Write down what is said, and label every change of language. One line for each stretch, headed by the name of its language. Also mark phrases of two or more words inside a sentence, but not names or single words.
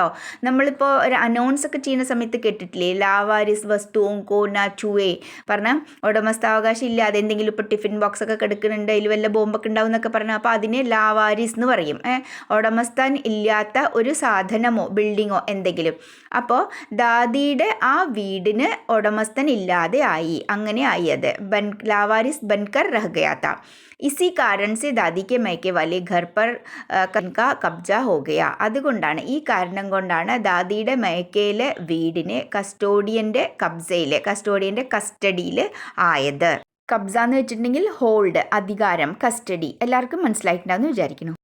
Malayalam: നമ്മളിപ്പോൾ ഒരു അനൗൺസ് ഒക്കെ ചെയ്യുന്ന സമയത്ത് കേട്ടിട്ടില്ലേ,
Hindi: लावारिस वस्तु को न छुएं
Malayalam: പറഞ്ഞാൽ ഉടമസ്ഥാവകാശം ഇല്ലാതെ എന്തെങ്കിലും ഇപ്പോൾ
English: tiffin box
Malayalam: ഒക്കെ കിടക്കുന്നുണ്ട്, അതിൽ വല്ല ബോംബൊക്കെ ഉണ്ടാവും എന്നൊക്കെ പറഞ്ഞാൽ അപ്പോൾ അതിനെ ലാവാരിസ് എന്ന് പറയും. ഉടമസ്ഥാൻ ഇല്ലാത്ത ഒരു സാധനമോ ബിൽഡിങ്ങോ എന്തെങ്കിലും. അപ്പോൾ ദാദിയുടെ ആ വീടിന് ഉടമസ്ഥൻ ഇല്ലാതെ ആയി, അങ്ങനെ ആയി അത്.
Hindi: लावारिस बनकर रह गया था. इसी कारण से दादी के मैके वाले घर पर का कब्जा हो गया.
Malayalam: അതുകൊണ്ടാണ്, ഈ കാരണം കൊണ്ടാണ് ദാദിയുടെ മയക്കയിലെ വീടിന് കസ്റ്റോഡിയൻ്റെ കസ്റ്റഡിയിൽ ആയത്. കബ്സ എന്ന് വെച്ചിട്ടുണ്ടെങ്കിൽ ഹോൾഡ്, അധികാരം, കസ്റ്റഡി. എല്ലാവർക്കും മനസ്സിലായിട്ടുണ്ടാവുമെന്ന് വിചാരിക്കുന്നു.